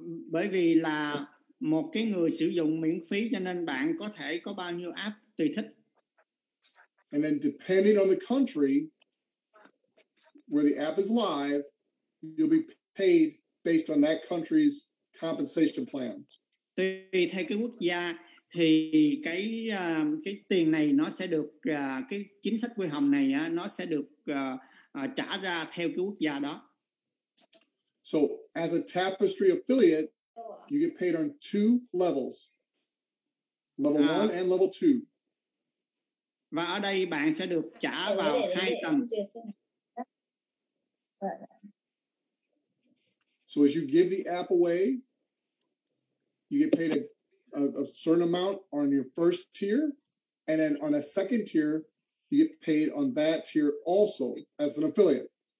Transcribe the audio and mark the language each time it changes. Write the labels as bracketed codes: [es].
[vi] Bởi vì là một cái người sử dụng miễn phí cho nên bạn có thể có bao nhiêu app tùy thích. [en] And then depending on the country where the app is live, you'll be paid based on that country's compensation plan. [vi] Tùy theo cái quốc gia thì cái tiền này nó sẽ được cái chính sách quỹ hồng này nó sẽ được trả ra theo cái quốc gia đó. [en] So as a Tapestri affiliate, you get paid on two levels, level 1 and level 2. [vi] Và ở đây bạn sẽ được trả vào hai tầng. [en] So as you give the app away, you get paid a certain amount on your first tier, and then on a second tier, you get paid on that tier also as an affiliate.